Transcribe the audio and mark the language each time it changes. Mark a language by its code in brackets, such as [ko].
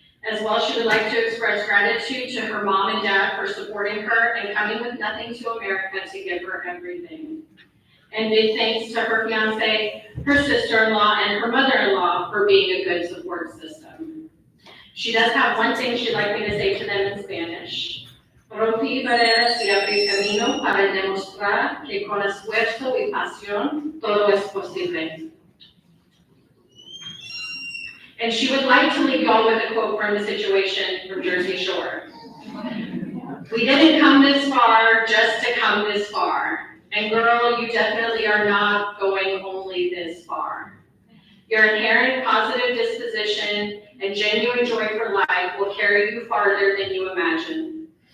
[en] As well, she would like to express gratitude to her mom and dad for supporting her and coming with nothing to America to give her everything. And big thanks to her fiance, her sister-in-law, and her mother-in-law for being a good support system. She does have one thing she'd like me to say to them in Spanish. [es] Rompí barreras y abrí camino para demostrar que con esfuerzo y pasión todo es posible. [en] And she would like to leave you all with a quote from the situation from Jersey Shore. We didn't come this far just to come this far. And girl, you definitely are not going only this far. Your inherent positive disposition and genuine joy for life will carry you farther than you imagine.